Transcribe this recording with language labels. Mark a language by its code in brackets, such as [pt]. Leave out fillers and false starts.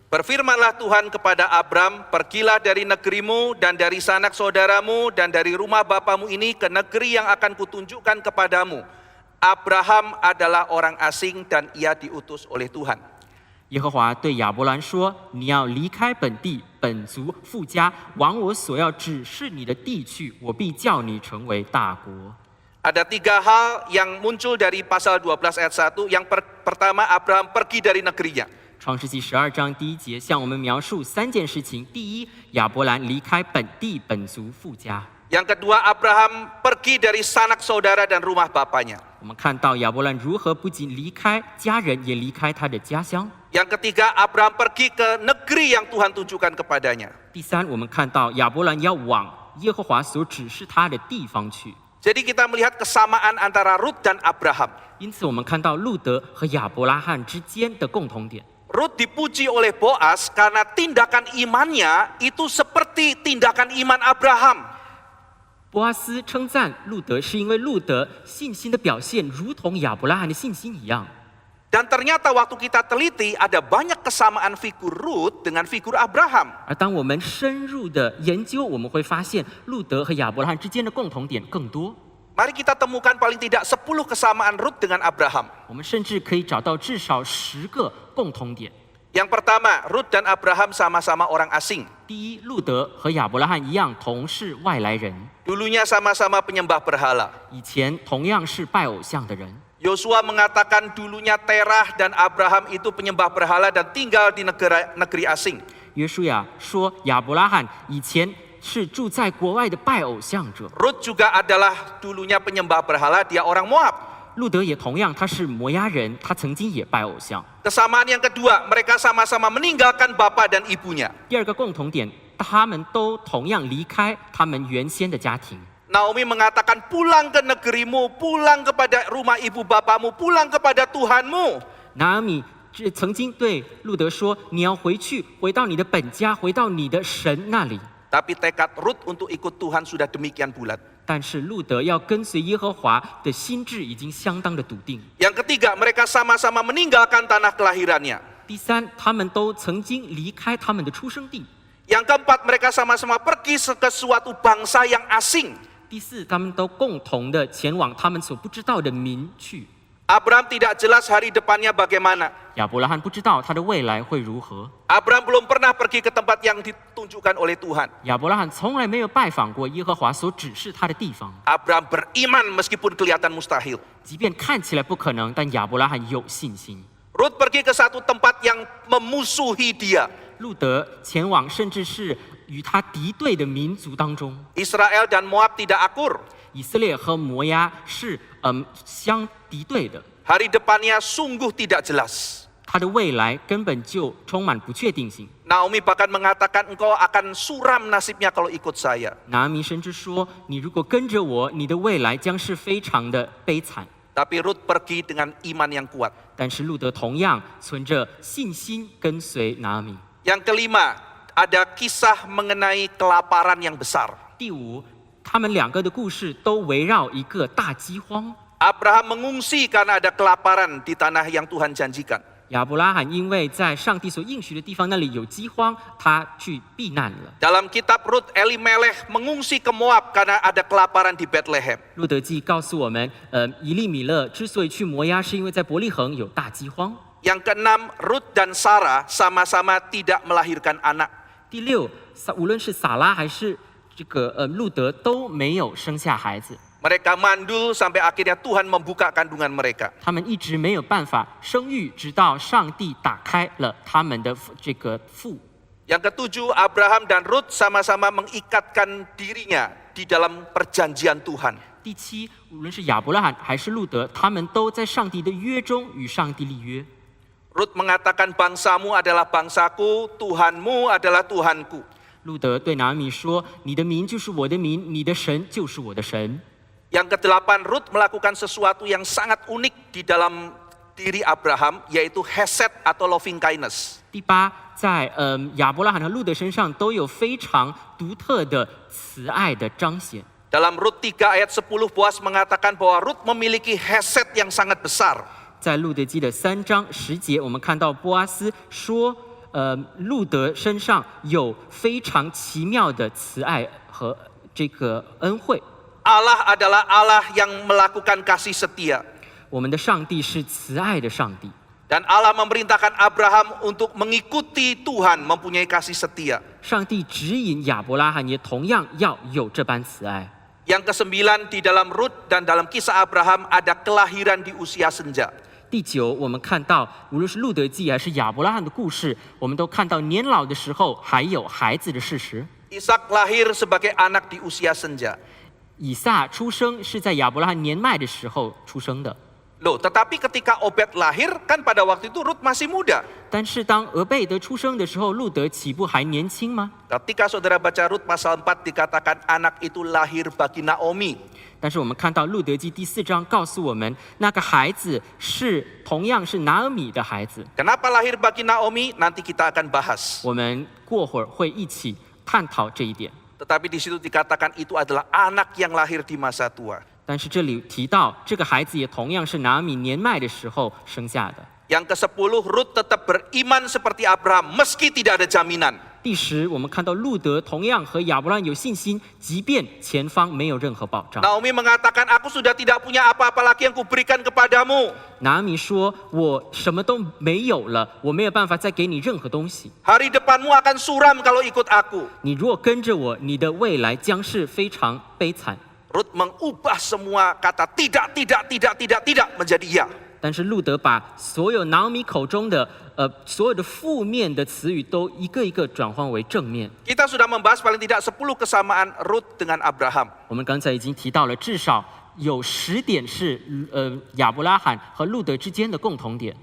[id] Berfirmanlah Tuhan kepada Abram, pergilah dari negerimu dan dari sanak saudaramu dan dari rumah bapamu ini ke negeri yang akan kutunjukkan kepadamu. Abraham adalah orang asing dan ia diutus oleh Tuhan. [zh] 耶和华对亚伯兰说：“你要离开本地、本族、父家，往我所要指示你的地去，我必叫你成为大国。” [id] Ada 3 hal yang muncul dari pasal 12 ayat 1. Yang pertama, Abraham pergi dari negerinya. [zh] 创世纪12章第1节向我们描述3件事情：第一，亚伯兰离开本地、本族、父家； [id] Yang kedua, Abraham pergi dari sanak saudara dan rumah bapaknya. [zh] 我们看到亚伯兰如何不仅离开家人，也离开他的家乡； [id] Yang ketiga, Abraham pergi ke negeri yang Tuhan tunjukkan kepadanya. [zh] 第三，我们看到亚伯兰要往耶和华所指示他的地方去。 [id] Jadi kita melihat kesamaan antara Rut dan Abraham. [zh] 因此，我们看到路德和亚伯拉罕之间的共同点。 [id] Rut dipuji oleh Boas karena tindakan imannya itu seperti tindakan iman Abraham. [zh] 波阿斯称赞路德，是因为路德信心的表现如同亚伯拉罕的信心一样。 [id] Dan ternyata waktu kita teliti ada banyak kesamaan figur Rut dengan figur Abraham. [zh] 而当我们深入的研究，我们会发现路德和亚伯拉罕之间的共同点更多。 [id] Mari kita temukan paling tidak 10 kesamaan Rut dengan Abraham. [zh] 我们甚至可以找到至少10个共同点。 [id] Yang pertama, Rut dan Abraham sama-sama orang asing. [zh] 第一，路德和亚伯拉罕一样，同是外来人， [id] Dulunya sama-sama penyembah berhala. [zh] 以前同样是拜偶像的人。 [id] Yosua mengatakan dulunya Terah dan Abraham itu penyembah berhala dan tinggal di negeri asing. [zh] 约书亚说，亚伯拉罕以前是住在国外的拜偶像者。 [id] Rut juga adalah dulunya penyembah berhala, dia orang Moab. [zh] 路德也同样，他是摩押人，他曾经也拜偶像。 [id] Kesamaan yang kedua, mereka sama-sama meninggalkan bapa dan ibunya. [zh] 第二个共同点，他们都同样离开他们原先的家庭。 [id] Naomi mengatakan pulang ke negerimu, pulang kepada rumah ibu bapamu, pulang kepada Tuhanmu. [zh] 拿俄米曾经对路德说：“你要回去，回到你的本家，回到你的神那里。” [id] Tapi tekad Rut untuk ikut Tuhan sudah demikian bulat. [zh] 但是路德要跟随耶和华的心智已经相当的笃定。 [id] Yang ketiga, mereka sama-sama meninggalkan tanah kelahirannya. [zh] 第三，他们都曾经离开他们的出生地。 [id] Yang keempat, mereka sama-sama pergi ke suatu bangsa yang asing. [zh] 第四，他们都共同的前往他们所不知道的民去。 [id] Abraham tidak jelas hari depannya bagaimana. [zh] 亚伯拉罕不知道他的未来会如何。 [id] Abraham belum pernah pergi ke tempat yang ditunjukkan oleh Tuhan. [zh] 亚伯拉罕从来没有拜访过耶和华所指示他的地方。 [id] Abraham beriman meskipun kelihatan mustahil. [zh] 即便看起来不可能，但亚伯拉罕有信心。 [id] Rut pergi ke satu tempat yang memusuhi dia. [zh] 路德前往甚至是与他敌对的民族当中。 [id] Israel dan Moab tidak akur. [zh] 以色列和摩押是相敌对的， [id] Hari depannya sungguh tidak jelas. [zh] 他的未来根本就充满不确定性。 [id] Naomi bahkan mengatakan engkau akan suram nasibnya kalau ikut saya. [zh] 拿俄米甚至说：“你如果跟着我，你的未来将是非常的悲惨。” [id] Tapi Rut pergi dengan iman yang kuat. [zh] 但是路德同样存着信心跟随拿俄米。 [id] Yang kelima, ada kisah mengenai kelaparan yang besar. [zh] 第五，他们两个的故事都围绕一个大饥荒。 [id] Abraham mengungsi karena ada kelaparan di tanah yang Tuhan janjikan. [zh] 亚伯拉罕因为在上帝所应许的地方那里有饥荒，他去避难了。 [id] Dalam kitab Rut, Elimelech mengungsi ke Moab karena ada kelaparan di Bethlehem. [zh] 路德记告诉我们，以利米勒之所以去摩押，是因为在伯利恒有大饥荒。 [id] Yang keenam, Rut dan Sarah sama-sama tidak melahirkan anak. [zh] 第六，无论是撒拉还是这个路德都没有生下孩子， [id] Mereka mandul sampai akhirnya Tuhan membuka kandungan mereka. [zh] 他们一直没有办法生育，直到上帝打开了他们的这个腹。 [id] Yang ketujuh, Abraham dan Rut sama-sama mengikatkan dirinya di dalam perjanjian Tuhan. [zh] 第七，无论是亚伯拉罕还是路德，他们都在上帝的约中与上帝立约。 [id] Rut mengatakan bangsamu adalah bangsaku, Tuhanmu adalah Tuhanku. [zh] 路德对拿俄米说：“你的民就是我的民，你的神就是我的神。” [id] Yang kedelapan, Rut melakukan sesuatu yang sangat unik di dalam diri Abraham, yaitu hesed atau [en] loving kindness. [zh] 第八，在亚伯拉罕和路德身上都有非常独特的慈爱的彰显。 [id] Dalam Rut 3 ayat 10, Boaz mengatakan bahwa Rut memiliki hesed yang sangat besar. [zh] 在路德记的3章10节，我们看到波阿斯说，路德身上有非常奇妙的慈爱和这个恩惠。 [id] Allah adalah Allah yang melakukan kasih setia. [zh] 我们的上帝是慈爱的上帝。 [id] Dan Allah memerintahkan Abraham untuk mengikuti Tuhan, mempunyai kasih setia. [zh] 上帝指引亚伯拉罕也同样要有这般慈爱。 [id] Yang kesembilan, di dalam Rut dan dalam kisah Abraham ada kelahiran di usia senja. [zh] 第9，我们看到，无论是路德记还是亚伯拉罕的故事，我们都看到年老的时候还有孩子的事实。 [id] Ishak lahir sebagai anak di usia senja. [zh] 以撒出生是在亚伯拉罕年迈的时候出生的。 [id] Loh, tetapi ketika Obed lahir, kan pada waktu itu Rut masih muda. [zh] 但是当俄贝德出生的时候，路德岂不还年轻吗？ [id] Ketika saudara baca Rut pasal 4 dikatakan anak itu lahir bagi Naomi. [zh] 但是我们看到路德记第4章告诉我们，那个孩子是同样是拿俄米的孩子。 [id] Kenapa lahir bagi Naomi? Nanti kita akan bahas. [zh] 我们过会儿会一起探讨这一点。 [id] Tetapi di situ dikatakan itu adalah anak yang lahir di masa tua. [zh] 但是这里提到，这个孩子也同样是拿俄米年迈的时候生下的。 [id] Yang ke-10, Rut tetap beriman seperti Abraham, meski tidak ada jaminan. [zh] 第10，我们看到路德同样和亚伯拉罕有信心，即便前方没有任何保障。 [id] Naomi mengatakan, aku sudah tidak punya apa-apa lagi yang kuberikan kepadamu. [zh] 拿俄米说：“我什么都没有了，我没有办法再给你任何东西。 [id] Hari depanmu akan suram kalau ikut aku. [zh] 你如果跟着我，你的未来将是非常悲惨。” [id] Rut mengubah semua kata tidak menjadi iya. [zh] 但是路德把所有拿俄米口中的所有的负面的词语都一个一个转换为正面。 [id] Kita sudah membahas paling tidak 10 kesamaan Rut dengan Abraham. [zh] 我们刚才已经提到了，至少有10点是亚伯拉罕和路德之间的共同点。